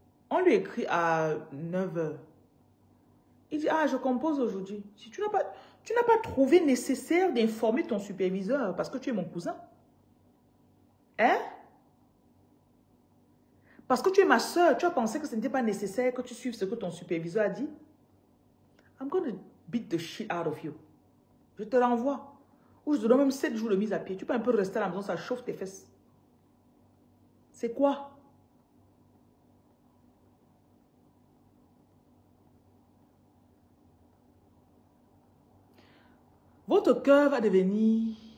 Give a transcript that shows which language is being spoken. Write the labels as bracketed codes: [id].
[fr] On lui écrit à 9 h. Il dit, ah, je compose aujourd'hui. Si tu n'as pas trouvé nécessaire d'informer ton superviseur parce que tu es mon cousin. Hein? Parce que tu es ma soeur, tu as pensé que ce n'était pas nécessaire que tu suives ce que ton superviseur a dit? [en] I'm going to beat the shit out of you. [fr] Je te renvoie. Ou je te donne même 7 jours de mise à pied. Tu peux un peu rester à la maison, ça chauffe tes fesses. C'est quoi? Votre cœur va devenir...